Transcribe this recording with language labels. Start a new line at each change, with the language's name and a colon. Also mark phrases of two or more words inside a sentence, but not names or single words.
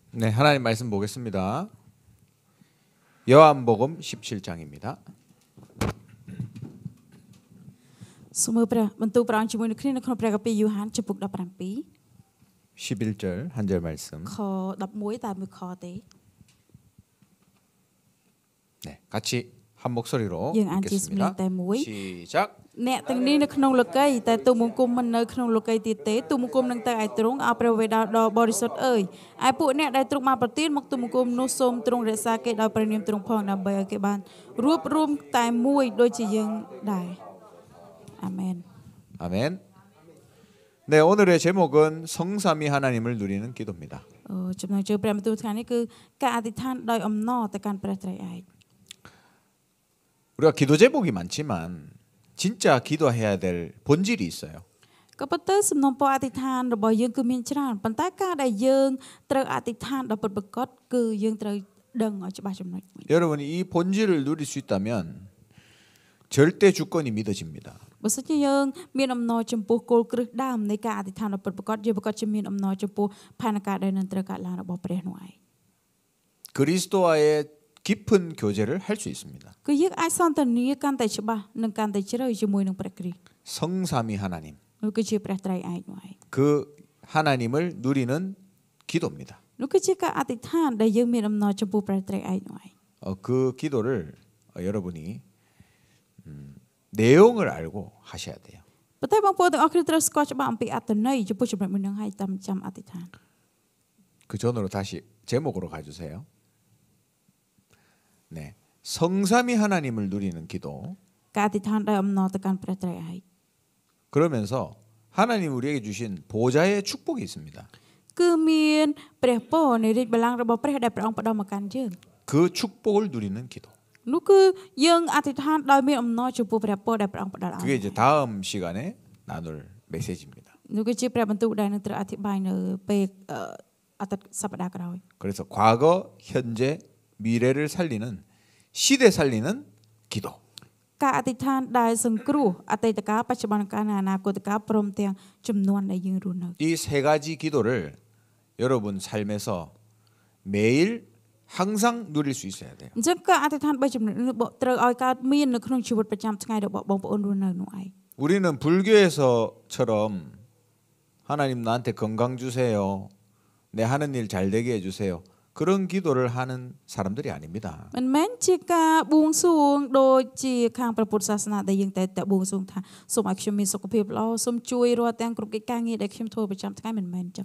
Korean: 네, 하나님 말씀 보겠습니다. 요한복음 17장입니다.
Khmer: សូមមើលព្រះបន្ទូលព្រះអង្គជាមួយនឹងគ្នានៅក្នុងព្រះគម្ពីរយូហានចំពុក17
Korean: 11절 한 절 말씀.
Khmer: ខ11តែមួយខទេ
Korean: 네, 같이 한 목소리로
Khmer: យើងអាចជាសំឡេង
Korean: 읽겠습니다.
Khmer: តែមួយ
Korean: 시작.
Khmer: អ្នកទាំងនេះនៅក្នុងលោកីតែទូលបង្គំមិននៅក្នុងលោកីទៀតទេទូលបង្គំនឹងទៅឯទ្រង់អោព្រះវេដាដ៏បរិសុទ្ធអើយឯពួកអ្នកដែលទ្រង់បានប្រទានមកទូលបង្គំនោះសូមទ្រង់រក្សាគេដោយព្រះនាមទ្រង់ផងដើម្បីឲ្យគេបានរួបរวมតែមួយដូចជាយើងដែរអាមែន
Korean: 아멘. 네, 오늘의 제목은 성삼위 하나님을 누리는 기도입니다.
Khmer: ចំណងជើងព្រះបន្ទូលថ្ងៃនេះគឺការអធិដ្ឋានដោយអំណរទៅកាន់ព្រះត្រៃឯក
Korean: 우리가 기도 제목이 많지만 진짜 기도해야 될 본질이 있어요.
Khmer: ក៏ប៉ុន្តែសំណុំពរអធិដ្ឋានរបស់យើងគឺមានច្រើនប៉ុន្តែការដែលយើងត្រូវអធិដ្ឋានដល់ពិតប្រាកដគឺយើងត្រូវដឹងឲ្យច្បាស់ចំណុចមួយ
Korean: 여러분이 이 본질을 누릴 수 있다면 절대 주권이 믿어집니다.
Khmer: បើសិនជាយើងមានអំណរចំពោះគោលគ្រឹះដើមនៃការអធិដ្ឋានដល់ពិតប្រាកដយើងប្រកាសជាមានអំណរចំពោះផែនការដែលនឹងត្រូវកើតឡើងរបស់ព្រះនោះឯង
Korean: 그리스도와의 깊은 교제를 할 수 있습니다.
Khmer: គឺយើងអាចសន្ទនាកាន់តែច្បាស់និងកាន់តែជ្រៅជាមួយនឹងព្រះគ្រីស្ទ
Korean: 성삼위 하나님.
Khmer: នោះគឺជាព្រះត្រៃឯកនោះឯង
Korean: 그 하나님을 누리는 기도입니다.
Khmer: នោះគឺជាការអធិដ្ឋានដែលយើងមានអំណរចំពោះព្រះត្រៃឯកនោះឯង
Korean: 그 기도를 여러분이 내용을 알고 하셔야 돼요.
Khmer: ប៉ុន្តែបងប្អូនទាំងអស់គ្នាត្រូវស្គាល់ច្បាស់អំពីអត្ថន័យចំពោះចំណុចមួយនឹងឲ្យតាមចាំអធិដ្ឋាន
Korean: 그 전으로 다시 제목으로 가주세요. 네, 성삼위 하나님을 누리는 기도.
Khmer: ការអធិដ្ឋានដោយអំណរទៅកាន់ព្រះត្រៃឯក
Korean: 그러면서 하나님 우리에게 주신 보좌의 축복이 있습니다.
Khmer: គឺមានព្រះពរនៃរាជបល្ល័ង្ករបស់ព្រះដែលព្រះអង្គផ្ដល់មកកាន់យើង
Korean: 그 축복을 누리는 기도.
Khmer: នោះគឺយើងអធិដ្ឋានដោយមានអំណរចំពោះព្រះពរដែលព្រះអង្គផ្ដល់ឲ្យ
Korean: 그게 이제 다음 시간에 나눌 메시지입니다.
Khmer: នោះគឺជាព្រះបន្ទូលដែលនឹងត្រូវអធិប្បាយនៅពេលអត្តសប្តាហ៍ក្រោយ
Korean: 그래서 과거, 현재, 미래를 살리는 시대 살리는 기도.
Khmer: ការអធិដ្ឋានដែលសង្គ្រោះអតីតកាលបច្ចុប្បន្នកាលនិងអនាគតកាលព្រមទាំងចំនួនដែលយើងរស់នៅ
Korean: 이 세 가지 기도를 여러분 삶에서 매일 항상 누릴 수 있어야 돼요.
Khmer: អញ្ចឹងការអធិដ្ឋាន3ចំណុចនេះត្រូវឲ្យកើតមាននៅក្នុងជីវិតប្រចាំថ្ងៃរបស់បងប្អូនរស់នៅនោះឯង
Korean: 우리는 불교에서처럼 하나님 나한테 건강 주세요. 내 하는 일 잘 되게 해주세요. 그런 기도를 하는 사람들이 아닙니다.
Khmer: មិនមែនជាការបួងសួងដូចជាខាងព្រះពុទ្ធសាសនាដែលយើងតែបួងសួងថាសូមឲ្យខ្ញុំមានសុខភាពល្អសូមជួយរាល់ទាំងគ្រប់កិច្ចការងារដែលខ្ញុំធ្វើប្រចាំថ្ងៃមិនមែនអញ្ចឹងទេ